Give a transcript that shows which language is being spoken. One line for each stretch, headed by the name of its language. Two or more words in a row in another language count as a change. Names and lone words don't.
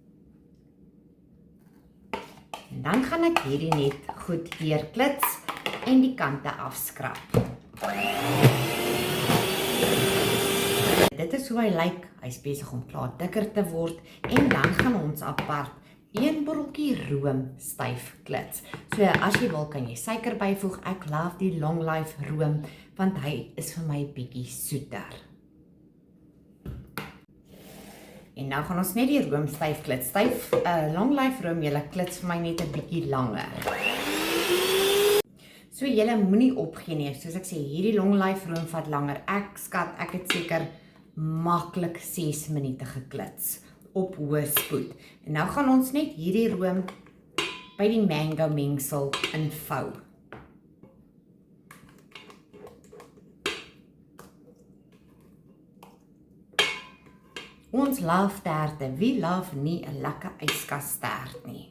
Afrikaans: En dan gaan ek hierdie net goed deurklits en die kante afskrap. Dit is hoe hy lyk. Hy is besig om klaar dikker te word en dan gaan ons apart 1 botteltjie room styf klits. So as jy wil kan jy suiker byvoeg. Ek love die
English: long life
Afrikaans: room want hy is vir my bietjie soeter. En nou gaan ons net die room styf klits.
English: Long life
Afrikaans: room julle klits vir my net 'n bietjie langer. So julle moenie opgee nie. Soos ek sê, hierdie
English: long life
Afrikaans: room vat langer. Ek skat, ek het seker maklik 6 minute geklits op hoë spoed. En nou gaan ons net hierdie room by die mango mengsel invou. Ons love terte, wie love nie 'n lekker yskastert nie.